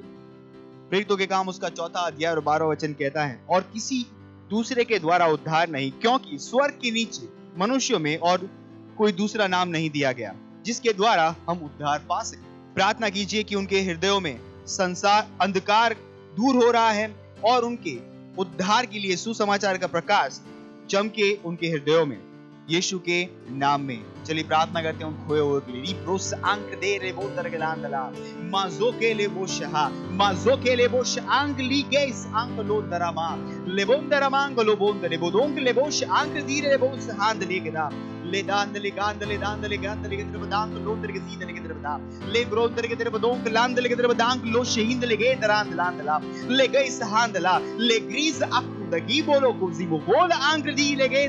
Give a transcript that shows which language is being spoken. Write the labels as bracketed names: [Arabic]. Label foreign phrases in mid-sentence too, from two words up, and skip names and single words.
[Hindi] प्रेरितों के काम उसका 4 अध्याय और 12 वचन कहता है, और किसी दूसरे के द्वारा उद्धार नहीं, क्योंकि स्वर्ग के नीचे मनुष्यों में और कोई दूसरा नाम नहीं दिया गया जिसके द्वारा हम उद्धार पा सके। प्रार्थना कीजिए कि उनके हृदयों में संसार अंधकार दूर हो रहा है और उनके उद्धार के लिए सुसमाचार का प्रकाश चमके उनके हृदयों में, यीशु के नाम में। चलिए प्रार्थना करते हैं उन खोए हुए के लिए। रिप्रोस अंक दे रे वो तरगलांदला माजो के ले वो शहा माजो के ले वो अंक ली गेस अंक लो दरामा लेबोंदरा मांग लो बोंद ले बोदोंक ले वो अंक दी रे वो हांद ले गदा ले दांद ले गांद ले दांद ले गांद ले तेरे बदांक लो तेरे सीध ले तेरे बदा ले ब्रो तेरे बदोंक लांद ले तेरे बदांक लो शहीद ले गे दरांद लांदला ले गई सहांदला ले ग्रीस अप दगी बोलो कुजी बोल अंक दी ले गे